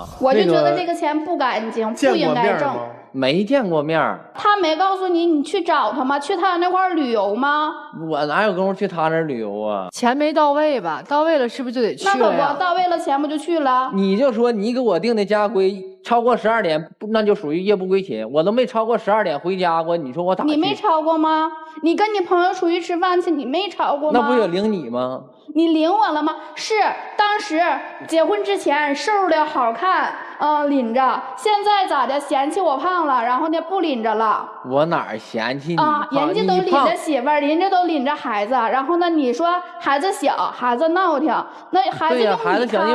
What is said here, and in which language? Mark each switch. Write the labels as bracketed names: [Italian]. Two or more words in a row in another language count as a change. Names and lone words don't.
[Chinese] 我就觉得这个钱不干净，不应该挣。没见過面。他没告訴你，你去找他嗎？去他那塊旅遊嗎？我哪有功夫去他那旅遊啊？錢沒到位吧？到位了是不是就得去了呀？那可不，到位了錢不就去了？你就說你給我定的家規超過12點，那就屬於夜不歸勤。我都沒超過12點回家過，你說我咋去？你沒超過嗎？你跟你朋友出去吃飯去，你沒超過嗎？那不也領你嗎？你領我了嗎？是當時結婚之前瘦的好看，領着。現在咋的？嫌棄我胖了，然後呢不領着了。我哪兒嫌棄你胖？人家都領着媳婦兒，人家都領着孩子，然後呢你說孩子小，孩子鬧騰，那孩子對呀，孩子小，因為